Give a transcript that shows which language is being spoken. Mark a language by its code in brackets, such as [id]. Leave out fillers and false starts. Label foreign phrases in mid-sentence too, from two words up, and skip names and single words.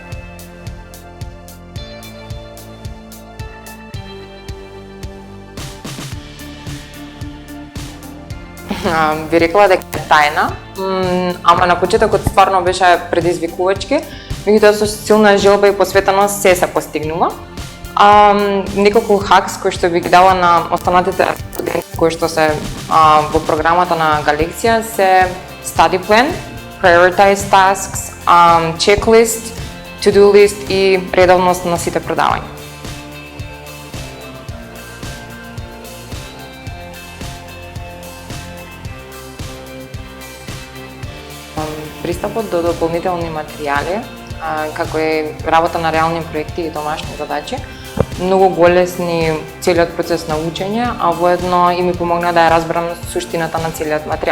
[mk] Би рекла дека е тајна, ама на почетокот стварно беше предизвикувачки, меѓутоа со силна желба и посветеност се постигнува. Неколку хакс кои што би ги дала на останатите студенти кои што се во програмата на Галексија се [en] study plan, prioritize tasks, checklist, to-do list [mk] и редовност на сите предавања. Пристапот до дополнителни материјали, како е работа на реални проекти и домашни задачи, многу го олесни целиот процес на учење, а воедно и ми помогна да ја разберам суштината на целиот материјал.